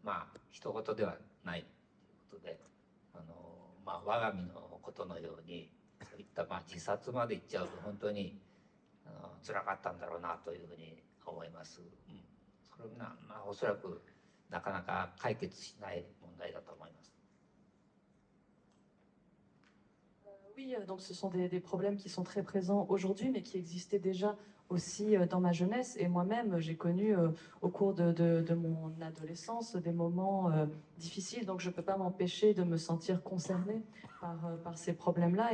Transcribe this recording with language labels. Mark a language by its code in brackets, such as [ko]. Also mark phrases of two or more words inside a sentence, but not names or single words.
[ja] まあ一言ではないということでまあ、我が身のことのようにそういったまあ自殺までいっちゃうと本当に辛かったんだろうなというふうに思います。それはまあおそらくなかなか解決しない問題だと思います。 [fr] Oui, donc ce sont des problèmes qui sont très présents aujourd'hui, mais qui existaient déjà aussi dans ma jeunesse. Et moi-même, j'ai connu au cours de mon adolescence des moments difficiles, donc je ne peux pas m'empêcher de me sentir concernée par ces problèmes-là.